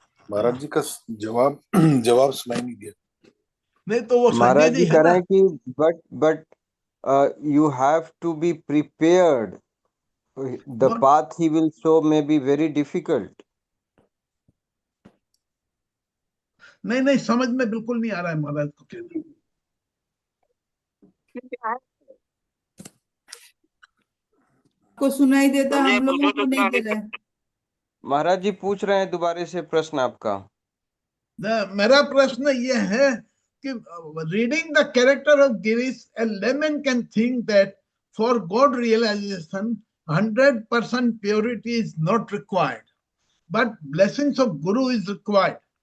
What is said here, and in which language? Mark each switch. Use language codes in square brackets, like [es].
[hi] महाराज जी का जवाब सुनाई नहीं दिया। नहीं तो वो महाराज जी कह रहे हैं कि [en] But you have to be prepared. The path he will show may be very difficult. [hi] नहीं समझ में बिल्कुल नहीं आ रहा है महाराज को कहना। को सुनाई देता, हम लोगों को नहीं दे रहा। महाराज जी पूछ रहे हैं दोबारा से प्रश्न आपका। मेरा प्रश्न ये है कि [en] Reading the character of Girish, a layman can think that for God realization 100% purity is not required, but blessings of Guru is required.